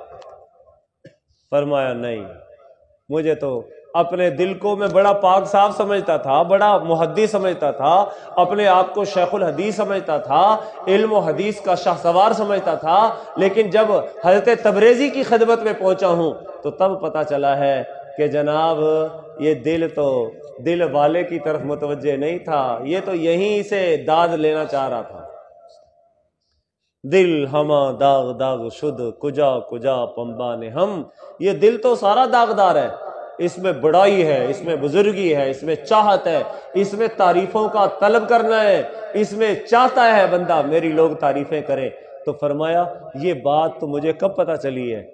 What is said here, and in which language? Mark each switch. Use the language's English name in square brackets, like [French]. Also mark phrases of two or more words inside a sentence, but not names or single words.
[Urdu] فرمایا نہیں، مجھے تو اپنے دل کو میں بڑا پاک صاف سمجھتا تھا، بڑا محدث سمجھتا تھا، اپنے آپ کو شیخ الحدیث سمجھتا تھا، علم و حدیث کا شاہ سوار سمجھتا تھا، لیکن جب حضرت تبریزی کی خدمت میں پہنچا ہوں تو تب پتہ چلا ہے کہ جناب یہ دل والے کی طرف متوجہ نہیں تھا، یہ تو یہیں سے داد لینا چاہ رہا تھا۔ [Persian] دل ہما داغ داغ شد کجا پمبا نے ہم، [Urdu] یہ دل تو سارا داغدار ہے، اس میں بڑائی ہے، اس میں بزرگی ہے، اس میں چاہت ہے، اس میں تعریفوں کا طلب کرنا ہے، اس میں چاہتا ہے بندہ میری لوگ تعریفیں کریں۔ تو فرمایا یہ بات تو مجھے کب پتہ چلی ہے؟